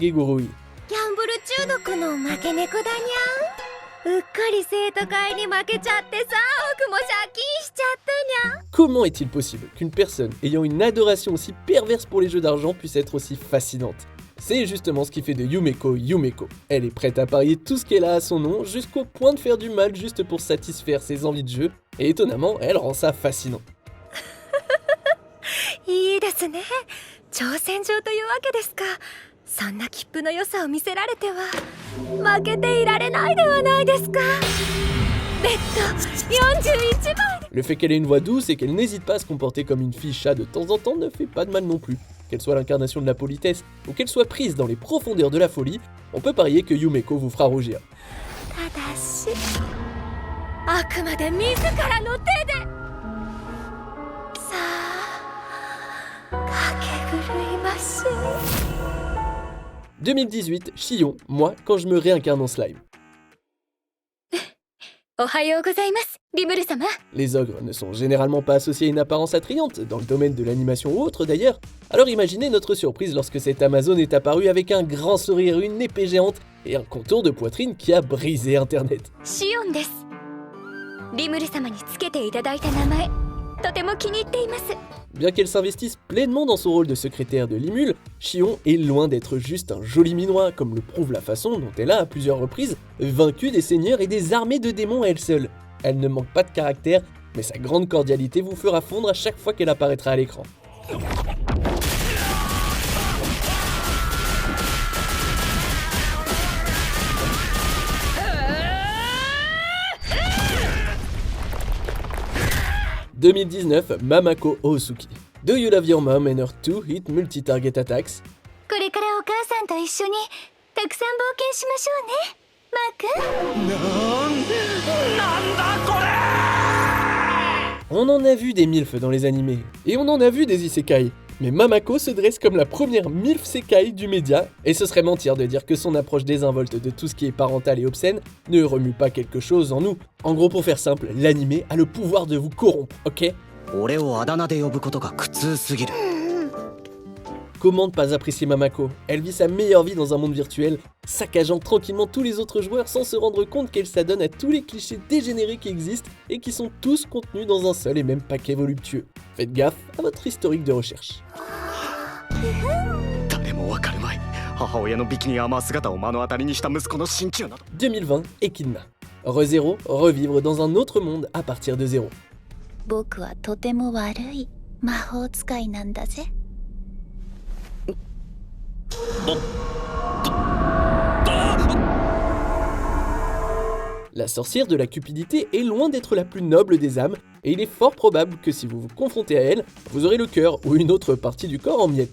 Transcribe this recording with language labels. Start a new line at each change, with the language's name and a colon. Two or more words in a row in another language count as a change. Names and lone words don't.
French: » Comment est-il possible qu'une personne ayant une adoration aussi perverse pour les jeux d'argent puisse être aussi fascinante? C'est justement ce qui fait de Yumeko Yumeko. Elle est prête à parier tout ce qu'elle a à son nom, jusqu'au point de faire du mal juste pour satisfaire ses envies de jeu, et étonnamment, elle rend ça fascinant.
Japanese: いいですね。挑戦状というわけですか。そんな切符の良さを見せられては負けていられないではないですか。ベッド41倍。
French: Le fait qu'elle ait une voix douce et qu'elle n'hésite pas à se comporter comme une fille chat de temps en temps ne fait pas de mal non plus. Qu'elle soit l'incarnation de la politesse ou qu'elle soit prise dans les profondeurs de la folie, on peut parier que Yumeko vous fera rougir.
Japanese: ただしあくまで自らの手でさあ駆け狂いましょう
French: 2018, Shion, moi, quand je me réincarne en slime.
Japanese: おはようございますリムル様
French: Les ogres ne sont généralement pas associés à une apparence attrayante, dans le domaine de l'animation ou autre d'ailleurs, alors imaginez notre surprise lorsque cette Amazone est apparue avec un grand sourire, une épée géante et un contour de poitrine qui a brisé internet.
Japanese: シオンですリムル様につけていただいた名前とても気に入っています
French: Bien qu'elle s'investisse pleinement dans son rôle de secrétaire de Limul, Shion est loin d'être juste un joli minois, comme le prouve la façon dont elle a, à plusieurs reprises, vaincu des seigneurs et des armées de démons à elle seule. Elle ne manque pas de caractère, mais sa grande cordialité vous fera fondre à chaque fois qu'elle apparaîtra à l'écran. « 2019, Mamako Osuki.
English: Do you love your mom and her 2-hit multi-target attacks?
Japanese: これからお母さんと一緒にたくさん冒険しましょうねマーク
French: On en a vu des milfs dans les animés, et on en a vu des isekai, mais Mamako se dresse comme la première milf sekai du média, et ce serait mentir de dire que son approche désinvolte de tout ce qui est parental et obscène ne remue pas quelque chose en nous. En gros, pour faire simple, l'animé a le pouvoir de vous corrompre, ok?
Japanese: 俺をあだ名で呼ぶことが苦痛すぎる。
French: Comment ne pas apprécier Mamako? Elle vit sa meilleure vie dans un monde virtuel, saccageant tranquillement tous les autres joueurs sans se rendre compte qu'elle s'adonne à tous les clichés dégénérés qui existent et qui sont tous contenus dans un seul et même paquet voluptueux. Faites gaffe à votre historique de recherche.
Japanese: 誰もわかるまい。母親のビキニアーマー姿を目の当たりにした息子の心中など。
French: 2020, Echidna. ReZero, revivre dans un autre monde à partir de zéro.
Japanese: 僕はとても悪い魔法使いなんだぜ
French: La sorcière de la cupidité est loin d'être la plus noble des âmes, et il est fort probable que si vous vous confrontez à elle, vous aurez le cœur ou une autre partie du corps en miettes.